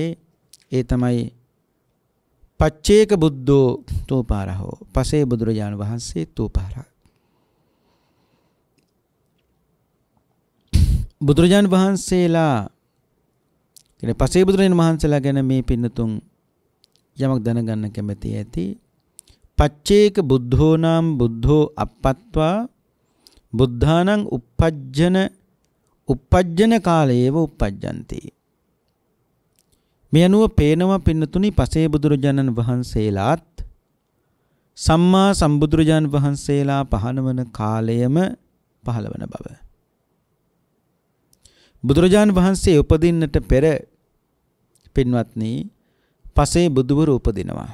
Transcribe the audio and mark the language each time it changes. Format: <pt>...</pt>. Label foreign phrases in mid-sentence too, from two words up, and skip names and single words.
<si>ඒ තමයි</si> <pi>පච්චේක බුද්ධෝ තූපාරහෝ,</pi> <si>පසේ බුදුරජාණන් වහන්සේ තූපාරා. බුදුරජාණන් වහන්සේලා කියන්නේ පසේ බුදුරජාණන් වහන්සේලා ගැන මේ පින්නතුන් යමක් දැනගන්න කැමැති ඇති.</si> <pi>පච්චේක බුද්ධෝ නාම බුද්ධෝ අප්පත්වා බුද්ධානං උප්පජ්ජන කාලයේව උප්පජ්ජන්ති.</pi> <si>මේ අනුව පේනවා පින්නතුනි පසේ බුදුරජාණන් වහන්සේලාත් සම්මා සම්බුදුරජාණන් වහන්සේලා පහළවන කාලයම පහළවන බව. බුදුරජාණන් වහන්සේ උපදින්නට පෙර පින්වත්නි පසේ බුදුවරු උපදිනවා.</si>